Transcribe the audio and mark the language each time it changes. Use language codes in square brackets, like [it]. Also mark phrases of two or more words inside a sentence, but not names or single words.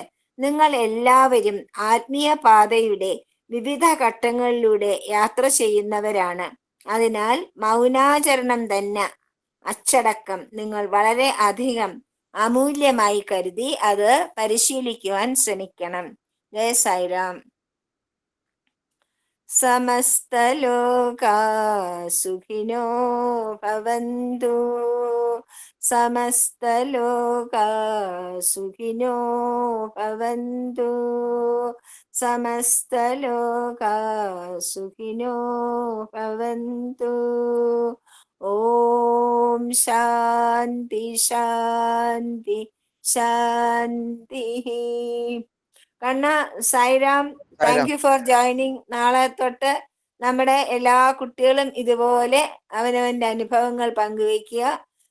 [ml] നിങ്ങൾ എല്ലാവരും ആത്മീയ പാതയുടെ വിവിധ ഘട്ടങ്ങളിലൂടെ യാത്ര ചെയ്യുന്നവരാണ്. അതിനാൽ മൗനാചരണം തന്നെ അച്ചടക്കം നിങ്ങൾ വളരെ അധികം അമൂല്യമായി കരുതി അത് പരിശീലിക്കുവാൻ ശ്രമിക്കണം. ജയ സായിരാം. [sa] സമസ്തലോകാ സുഖിനോ ഭവന്തു സമസ്തലോകാ സുഖിനോ ഭവന്തു സമസ്തലോകാ സുഖിനോ ഭവന്തു. ഓം ശാന്തി ശാന്തി ശാന്തി. [ml] കണ്ണ സായിരാം. [en] thank you for joining. [ml] നാളെ തൊട്ട് നമ്മുടെ എല്ലാ കുട്ടികളും ഇതുപോലെ അവനവന്റെ അനുഭവങ്ങൾ പങ്കുവയ്ക്കുക.